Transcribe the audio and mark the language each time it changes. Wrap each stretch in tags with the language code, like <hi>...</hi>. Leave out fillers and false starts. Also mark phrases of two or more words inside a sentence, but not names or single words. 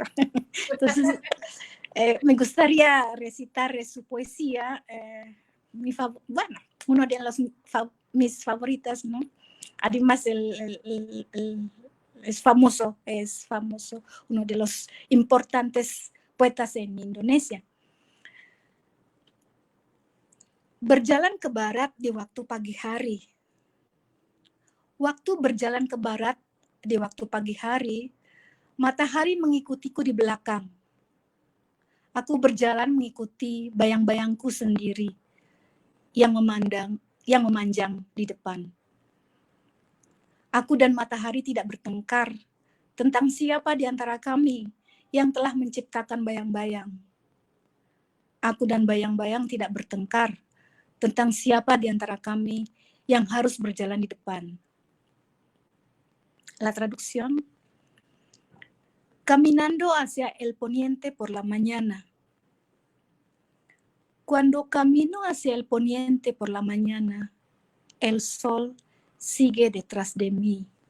<es>Entonces, me gustaría recitar su poesía, uno de mis favoritas, ¿no? Además, es famoso, uno de los importantes poetas en Indonesia.</es> <id>Berjalan ke barat di waktu pagi hari. Waktu berjalan ke barat di waktu pagi hari, matahari mengikutiku di belakang. Aku berjalan mengikuti bayang-bayangku sendiri yang memanjang di depan. Aku dan matahari tidak bertengkar tentang siapa di antara kami yang telah menciptakan bayang-bayang. Aku dan bayang-bayang tidak bertengkar tentang siapa di antara kami yang harus berjalan di depan.</id> <es>La traducción. Caminando hacia el poniente por la mañana. Cuando camino hacia el poniente por la mañana, el sol sigue detrás de mí.</es>